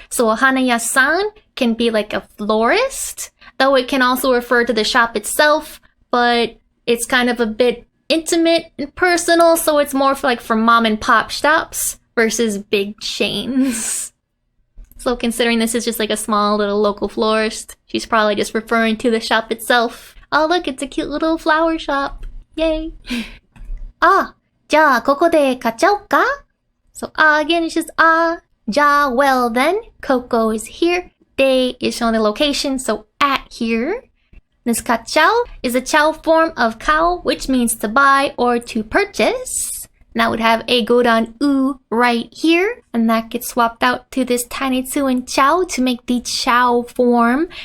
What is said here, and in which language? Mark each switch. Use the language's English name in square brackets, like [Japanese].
[English] So a Hanaya-san can be like a florist, though it can also refer to the shop itself, but it's kind of a bit intimate and personal, so it's more for like for mom and pop shops versus big chains. So considering this is just like a small little local florist, she's probably just referring to the shop itself. Oh look, it's a cute little flower shop. Yay. [Japanese] じゃあここで買っちゃおうか? [English] So again, it's just じゃあ well then, Coco is here. They is showing the location, so at here. This kachao is a chao form of kao, which means to buy or to purchase. And that would have a godan u right here. And that gets swapped out to this tiny tsu and chao to make the chao form.